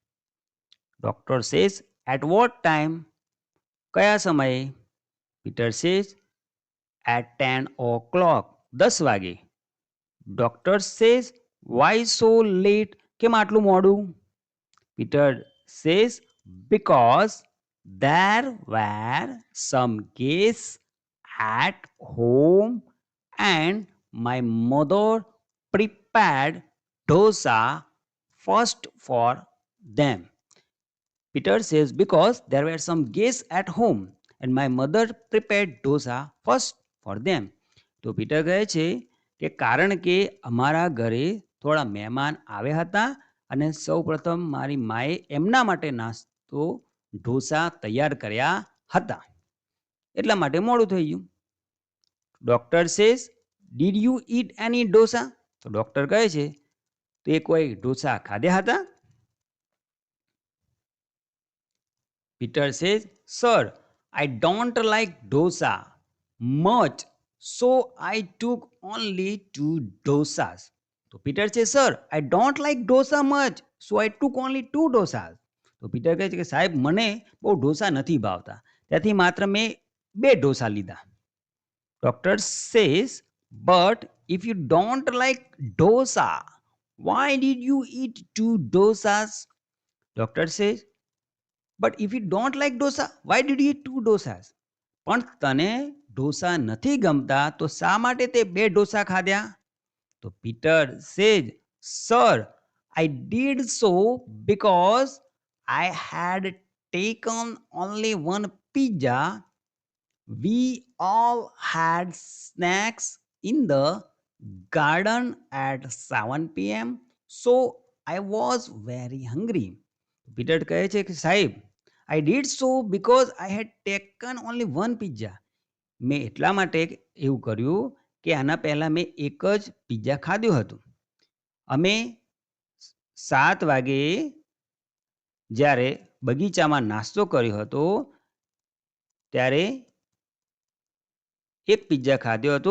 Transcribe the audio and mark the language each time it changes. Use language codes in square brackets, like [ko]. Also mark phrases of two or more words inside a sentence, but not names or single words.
[en] Doctor says, at what time? [gu] કયા સમયે? [en] Peter says, at 10 o'clock, 10 વાગે. Doctor says, why so late? [gu] કેમ આટલું મોડું? [en] Peter says, because there were some guests at home and my mother prepared dosa first for them. Peter says, because there were some guests at home and my mother prepared dosa first for them. [gu] તો પીટર કહે છે કે કારણ કે અમારા ઘરે થોડા મહેમાન આવ્યા હતા અને સૌપ્રથમ મારી માએ એમના માટે નાસ્તો ઢોસા તૈયાર કર્યા હતા, એટલા માટે મોડું થઈ ગયું. [en] Doctor says, did you eat any dosa? [gu] તો ડોક્ટર કહે છે, તે કોઈ ઢોસા ખાધા હતા? [en] Peter says, sir, I don't like dosa much, so I took only 2 dosas. [gu] તો પીટર છે, સર, [en] I don't like dosa much, so I took only 2 dosas. [gu] તો પીટર કહે છે કે સાહેબ, મને બહુ ઢોસા નથી ભાવતા, ત્યાંથી માત્ર મેં 2 ઢોસા લીધા. [en] Doctor says, but if you don't like dosa, why did you eat 2 dosas? Doctor says, but if you don't like dosa, why did you eat 2 dosas? [gu] પણ તને ઢોસા નથી ગમતા તો શા માટે તે 2 ઢોસા ખાધ્યા? [en] તો Peter says, sir, I did so because I had taken only one pizza. We all had snacks in the garden at 7 p.m. So I was very hungry. [gu] પીટર કહે છે કે સાહેબ, [en] I did so because I had taken only one pizza. [gu] મેં એટલા માટે એવું કર્યું કે આના પહેલા મેં એક જ પિઝા ખાધું હતું. અમે 7 વાગે જ્યારે બગીચામાં નાસ્તો કર્યો હતો ત્યારે એક પિઝા ખાધો હતો.